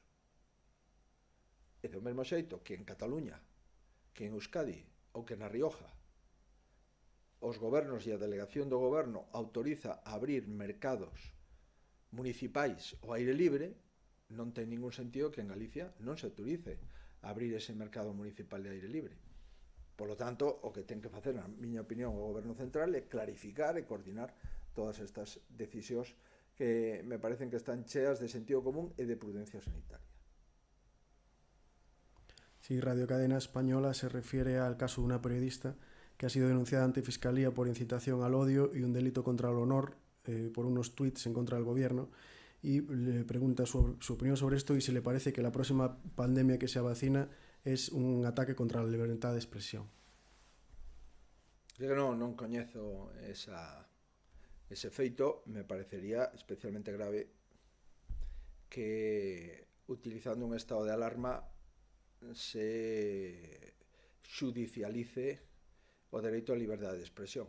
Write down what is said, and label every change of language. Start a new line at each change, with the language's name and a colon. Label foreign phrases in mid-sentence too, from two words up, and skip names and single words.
Galician: E do mesmo xeito que en Cataluña, que en Euskadi ou que na Rioja, os gobernos e a delegación do goberno autoriza a abrir mercados municipais ao aire libre, non ten ningún sentido que en Galicia non se autorice a abrir ese mercado municipal de aire libre.
Spanish: Por lo tanto,
Galician: o que ten que facer, na miña opinión, o Goberno Central é clarificar e coordinar todas estas decisións que me parecen que están cheas de sentido común e de prudencia sanitaria.
Spanish: Sí, Radio Cadena Española se refiere al caso de una periodista que ha sido denunciada ante Fiscalía por incitación al odio y un delito contra el honor por unos tuits en contra del gobierno, y le pregunta su opinión sobre esto y si le parece que la próxima pandemia que se avecina es un ataque contra la libertad de expresión.
Galician: Eu non coñezo ese feito, me parecería especialmente grave que utilizando un estado de alarma se xudicialice o dereito á liberdade de expresión.